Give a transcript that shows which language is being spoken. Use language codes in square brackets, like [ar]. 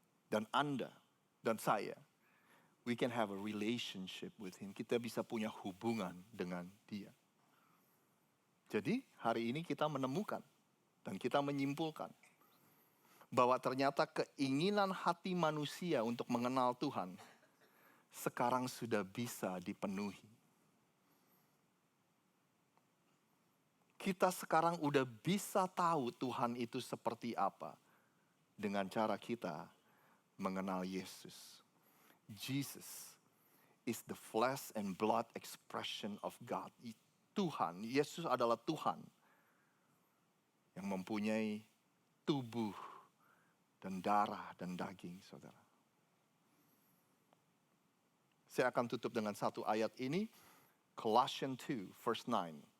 [id] Dan Anda dan saya, [en] we can have a relationship with Him. [id] Kita bisa punya hubungan dengan Dia. Jadi hari ini kita menemukan dan kita menyimpulkan bahwa ternyata keinginan hati manusia untuk mengenal Tuhan sekarang sudah bisa dipenuhi. Kita sekarang udah bisa tahu Tuhan itu seperti apa dengan cara kita mengenal Yesus. [en] Jesus is the flesh and blood expression of God. [id] Tuhan, Yesus adalah Tuhan yang mempunyai tubuh dan darah dan daging, saudara. Saya akan tutup dengan satu ayat ini, Colossians 2, verse 9.